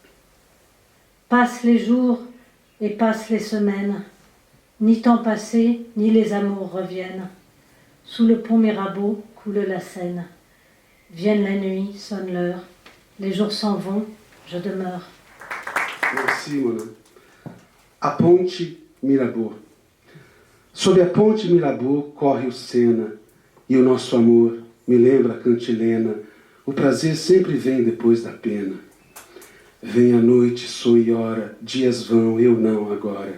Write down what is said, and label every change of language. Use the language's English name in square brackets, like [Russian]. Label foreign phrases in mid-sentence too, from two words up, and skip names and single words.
[French] Passent les jours et passent les semaines, ni temps passé, ni les amours reviennent. Sous le pont Mirabeau coule la Seine. Vienne la nuit, sonne l'heure, les jours s'en vont, je demeure. Merci, [Portuguese] Mona. A ponte Mirabeau. Sob a ponte Mirabeau corre o Sena, e o nosso amor me lembra a cantilena. O prazer sempre vem depois da pena. Vem a noite, soe hora, dias vão, eu não agora.